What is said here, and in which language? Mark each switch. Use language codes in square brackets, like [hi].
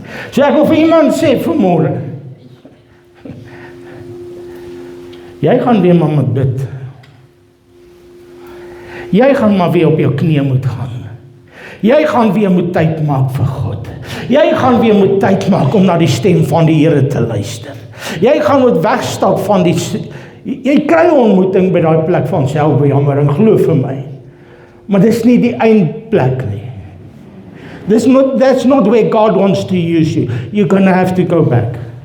[af] So ek wil vir iemand sê vanmôre, jy gaan weer maar moet bid. Jy gaan maar weer op jou knieë moet gaan. Jy gaan weer moet tyd maak vir God. Jy gaan weer moet tyd maak om na die stem van die Here te luister. Jy gaan moet wegstap van die... Jy kry 'n ontmoeting by daai plek van selfbejammering, glo vir my. Maar dis nie die eindplek nie. [en] That's not where God wants to use you. You're gonna have to go back.